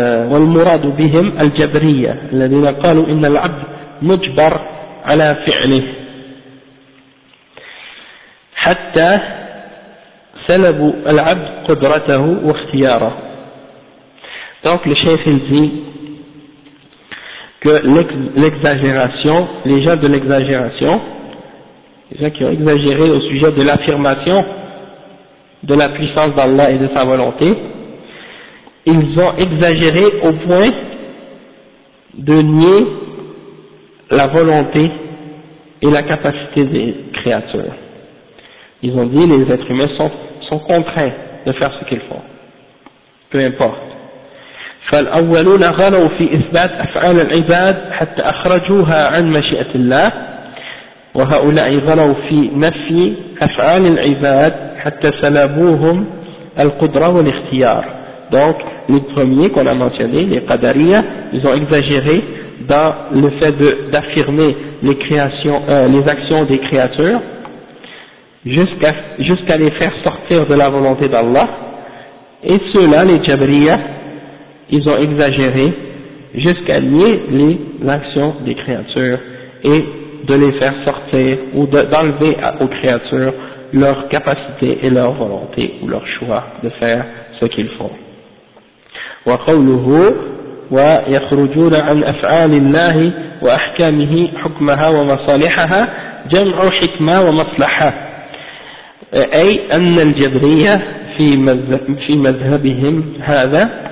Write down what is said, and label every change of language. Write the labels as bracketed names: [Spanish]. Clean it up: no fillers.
[Arabic] والمراد بهم الجبرية الذين قالوا إن العبد مجبر على فعله حتى سلبوا العبد قدرته واختياره. [French] Donc le chef il dit que l'exagération, les gens de l'exagération, les gens qui ont exagéré au sujet de l'affirmation de la puissance d'Allah et de sa volonté, ils ont exagéré au point de nier la volonté et la capacité des créatures. Ils ont dit les êtres humains sont contraints de faire ce qu'ils font, peu importe. [Arabic] فالأولون غلوا في إثبات أفعال العباد حتى أخرجوها عن مشيئة الله وهؤلاء غلوا في نفي أفعال العباد حتى سلبوهم القدرة والاختيار. [French] Donc les premiers qu'on a mentionné, les Qadariyya, ils ont exagéré dans le fait d'affirmer les créations, les actions des créateurs jusqu'à les faire sortir de la volonté d'Allah, et ceux-là, les Jabriyya, ils ont exagéré jusqu'à nier l'action des créatures et de les faire sortir ou d'enlever aux créatures leur capacité et leur volonté ou leur choix de faire ce qu'ils font. [Arabic] وقوله ويخرجون عن أفعال الله وأحكامه حكمها ومصالحها جمع حكمة ومصلحة أي أن الجبرية في مذهبهم هذا